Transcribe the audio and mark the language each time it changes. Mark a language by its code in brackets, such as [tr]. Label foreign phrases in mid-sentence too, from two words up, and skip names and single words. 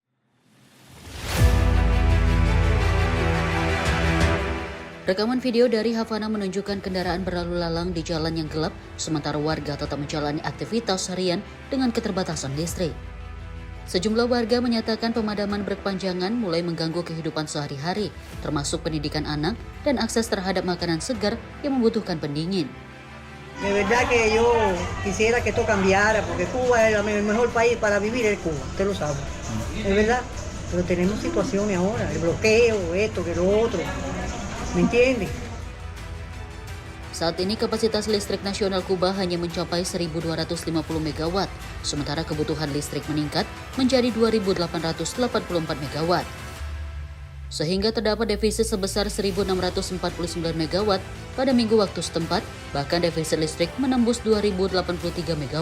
[id] Rekaman video dari Havana menunjukkan kendaraan berlalu lalang di jalan yang gelap, sementara warga tetap menjalani aktivitas harian dengan keterbatasan listrik. Sejumlah warga menyatakan pemadaman berkepanjangan mulai mengganggu kehidupan sehari-hari, termasuk pendidikan anak dan akses terhadap makanan segar yang membutuhkan pendingin. [es] De verdad que yo quisiera que esto cambiara, porque Cuba es el mejor país para vivir, es Cuba, usted lo sabe. Es verdad, pero tenemos situaciones ahora, el bloqueo, esto, que lo otro. ¿Me entiende? [id] Saat ini kapasitas listrik nasional Kuba hanya mencapai 1.250 MW, sementara kebutuhan listrik meningkat menjadi 2.884 MW. Sehingga terdapat defisit sebesar 1.649 MW pada minggu waktu setempat, bahkan defisit listrik menembus 2.083 MW.